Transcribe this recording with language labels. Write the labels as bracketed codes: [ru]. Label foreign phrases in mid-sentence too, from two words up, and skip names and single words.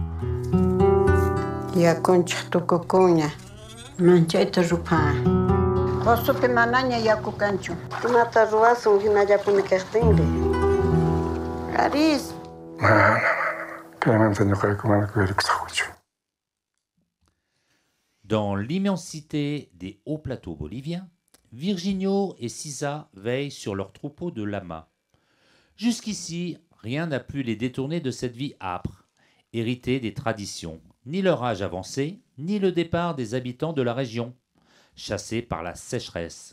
[qu] yakunchik tukukuña manchayta rupha Qosupi manaña yaku kanchu imata ruwasun hinallapuni kaqtinri Aris mana kaymanta ñuqayku mana kuyarikusaqchu. [fr] Dans l'immensité des hauts plateaux boliviens, Virginio et Sisa veillent sur leur troupeau de lamas. Jusqu'ici, rien n'a pu les détourner de cette vie âpre, héritée des traditions, ni leur âge avancé, ni le départ des habitants de la région, chassés par la sécheresse.